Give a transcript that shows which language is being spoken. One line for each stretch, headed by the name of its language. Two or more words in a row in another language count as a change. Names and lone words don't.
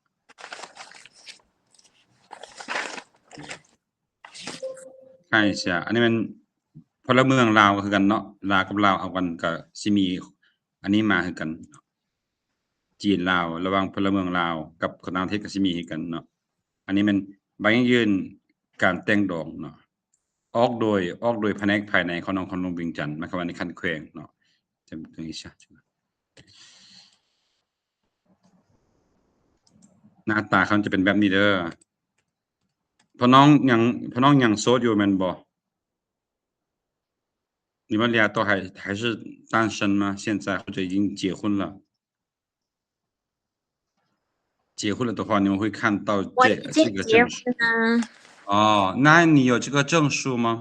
Lao: ໃຊ່ໃຊ່ອັນນີ້ມັນພົນລະເມືອງລາວຄືກັນເນາະລາວກັບລາວເອົາກັນກໍ່ສິມີອັນນີ້ມາຄືກັນຈີນລາວລະຫວ່າງພົນລະເມືອງລາວກັບຄົນຕ່າງປະເທດກໍ່ສິມີຄືກັນເນາະອັນນີ້ມັນໃບຢັ້ງຢືນການແຕ່ງດອງເນາະອອກໂດຍພະແນກພາຍໃນຂອງນ້ອງວຽງຈັນໝາຍຄວາມວ່າໃນຄັນແຂວງເນາະຈັ່ງນີ້ຊະ ໜ້າຕາເຂົາຈະເປັນແບບນີ້ເດີ້ພໍນ້ອງຍັງໂສດຢູ່ແມ່ນບໍ່
Chinese: 你们俩都还是单身吗？现在或者已经结婚了？结婚了的话，你们会看到这个证书。哦，那你有这个证书吗？